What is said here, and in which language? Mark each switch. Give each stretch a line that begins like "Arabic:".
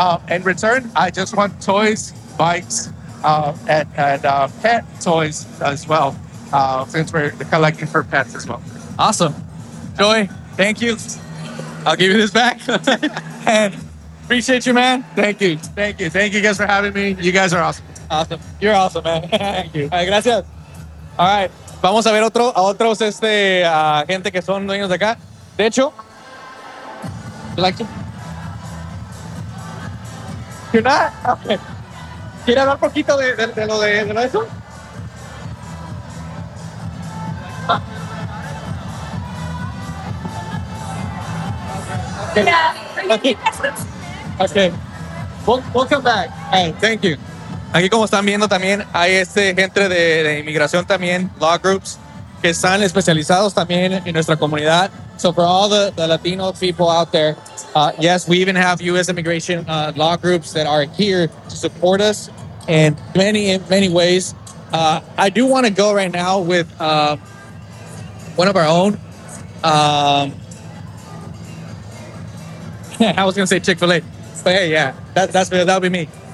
English: In return, I just want toys, bikes, and pet toys as well, since we're collecting for pets as well. Awesome. Joey, thank you. I'll give you this back. And appreciate you, man. Thank you. Thank you. Thank you guys for having me. You guys are awesome. Awesome. You're awesome, man. Thank you. All right,
Spanish: gracias.
English: All right.
Spanish: Vamos a ver a otros gente que son dueños de acá. De hecho,
English: you like to? You're not? Okay.
Spanish: ¿Quiere hablar poquito de eso?
English: Okay. Yeah. Okay. Welcome back. Hey, thank you.
Spanish: Aquí como están viendo también hay gente de inmigración también,
English: law groups,
Spanish: que están especializados también en nuestra comunidad.
English: So for all the Latino people out there, yes, we even have U.S. immigration law groups that are here to support us in many, many ways. I do want to go right now with one of our own. I was going to say Chick-fil-A, but hey, yeah, that'll be me.